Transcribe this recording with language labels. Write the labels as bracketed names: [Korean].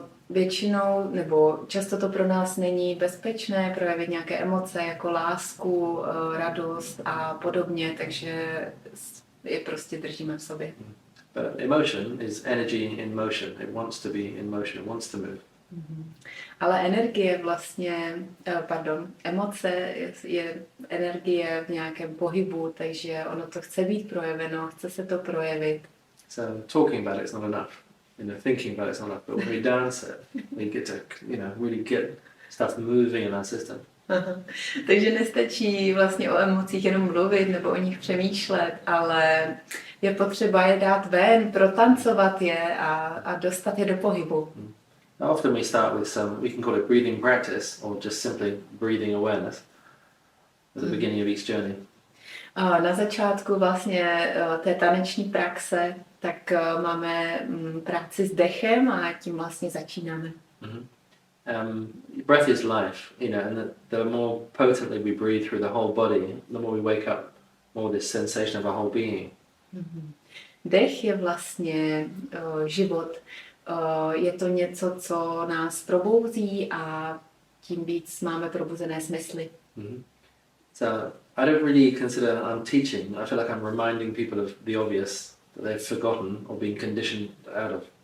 [Czech] Většinou, nebo často to pro nás není bezpečné projevit nějaké emoce jako lásku, radost a podobně, takže je prostě držíme v sobě. [English] But emotion is energy in motion. It wants to be in motion. It wants to move. [Czech] Ale energie vlastně, emoce je energie v nějakém pohybu, takže ono to chce být projeveno, chce se to projevit. [English] So talking about it's not enough. Thinking about it's not enough. But when we dance it, we get to, really get stuff moving in our system. [Czech] Takže nestačí vlastně o emocích jenom mluvit nebo o nich přemýšlet, ale je potřeba je dát ven, protancovat je a dostat je do pohybu. [English] Often we start with we can call it breathing practice or just simply breathing awareness at the beginning of each journey. [Czech] Na začátku vlastně té taneční praxe, tak máme práci s dechem a tím vlastně začínáme. Mm-hmm. [English] Breath is life, you know, and the more potently we breathe through the whole body, the more we wake up, more this sensation of a whole being. [Czech] Mm-hmm. Dech je vlastně život. Je to něco, co nás probouzí a tím víc máme probuzené smysly. Mm-hmm. [English] So I don't really consider I'm teaching. I feel like I'm reminding people of the obvious that they've forgotten or been conditioned out of.